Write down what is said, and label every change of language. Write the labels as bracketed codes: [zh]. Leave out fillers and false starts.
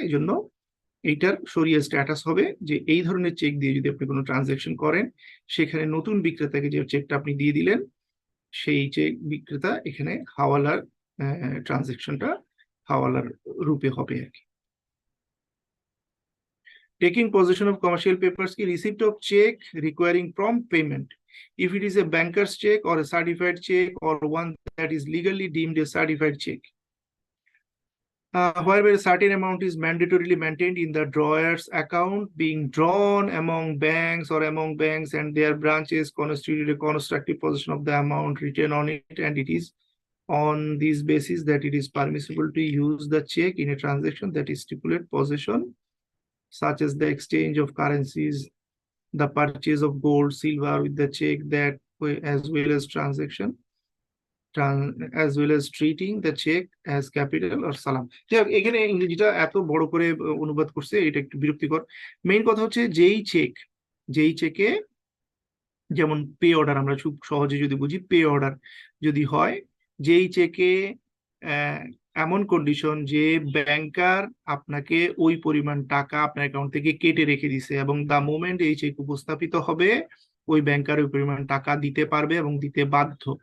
[bn] এই জন্য এইটার শরিয়া স্ট্যাটাস হবে যে এই ধরনের চেক দিয়ে যদি আপনি কোনো ট্রানজাকশন করেন, সেখানে নতুন বিক্রেতাকে যে চেকটা আপনি দিয়ে দিলেন, সেই চেক বিক্রেতা এখানে হাওয়ালার ট্রানজাকশনটা হাওয়ালার রূপে হবে আর কি। [en] Taking possession of commercial papers ki receipt of check requiring prompt payment. If it is a banker's check or a certified check or one that is legally deemed a certified check, whereby a certain amount is mandatorily maintained in the drawer's account being drawn among banks or among banks and their branches constituted a constructive possession of the amount written on it, and it is on this basis that it is permissible to use the check in a transaction that is stipulated possession, such as the exchange of currencies, the purchase of gold, silver with the check, that as well as transaction, as well as treating the check as capital or salam. [bn] এখানে ইংরেজিটা এত বড় করে অনুবাদ করছে, এটা একটু বিরক্তিকর। মেইন কথা হচ্ছে যেই চেকে যেমন পে অর্ডার, আমরা খুব সহজে যদি বুঝি, পে অর্ডার যদি হয়, যেই চেকে এমন কন্ডিশন যে ব্যাংকার আপনাকে ওই পরিমাণ টাকা আপনার অ্যাকাউন্ট থেকে কেটে রেখে দিছে এবং [en] the moment [bn] এই চেক উপস্থাপিত হবে, ওই ব্যাংকার ওই পরিমাণ টাকা দিতে পারবে এবং দিতে বাধ্য।